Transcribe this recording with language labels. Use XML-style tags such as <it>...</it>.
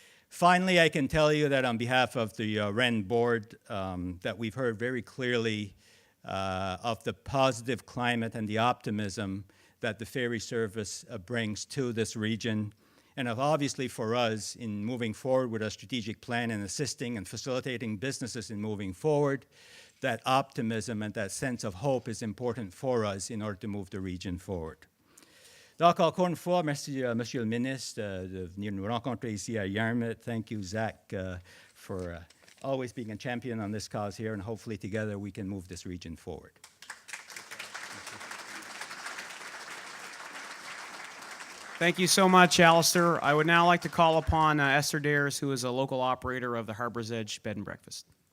<en>Finally, I can tell you that on behalf of the REN board, that we've heard very clearly of the positive climate and the optimism that the ferry service brings to this region. And obviously for us in moving forward with our strategic plan and assisting and facilitating businesses in moving forward, that optimism and that sense of hope is important for us in order to move the region forward.</en> <fr>Donc, encore une fois, merci, Monsieur le Ministre, de venir nous rencontrer ici à Yarmouth.</fr> <en>Thank you, Zach, for always being a champion on this cause here, and hopefully together we can move this region forward. Thank you so much, Alistair. I would now like to call upon Esther Dares, who is a local operator of the Harbor's Edge Bed and Breakfast.</en>